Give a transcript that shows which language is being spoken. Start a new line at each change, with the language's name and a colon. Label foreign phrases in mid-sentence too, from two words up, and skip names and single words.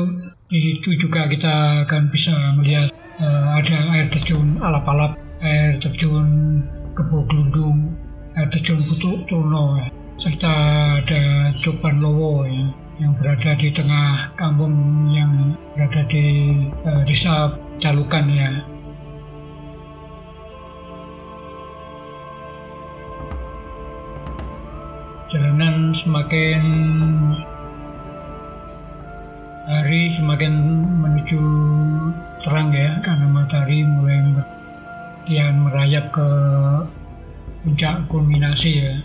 Indonesian: Di situ juga kita akan bisa melihat ada air terjun Alap-Alap, air terjun Kebo Glundung, air terjun Putuk Turno, serta ada Coban Lowo ya, yang berada di tengah kampung yang berada di desa Calukan ya. Jalanan semakin hari semakin menuju terang ya, karena matahari mulai kian merayap ke puncak kulminasi ya.